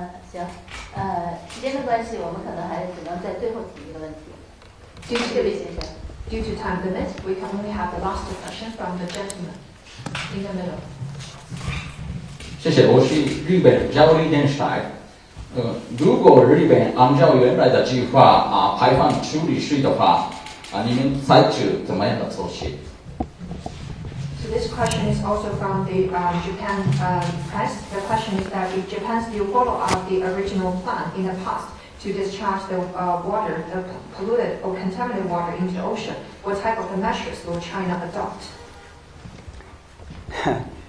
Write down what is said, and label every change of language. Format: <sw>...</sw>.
<zh>行，时间的关系，我们可能还只能在最后提一个问题。这位先生。</zh> <en>Due to time limit, we can only have the last discussion from the gentleman in the middle.</en> <zh>谢谢，我是日本交流电视台。如果日本按照原来的计划排放处理水的话，你们采取怎么样的措施？</zh> <en>So this question is also from the Japan press. The question is that if Japan still follow up the original plan in the past to discharge the water, the polluted or contaminated water into the ocean, what type of measures will China adopt?</en>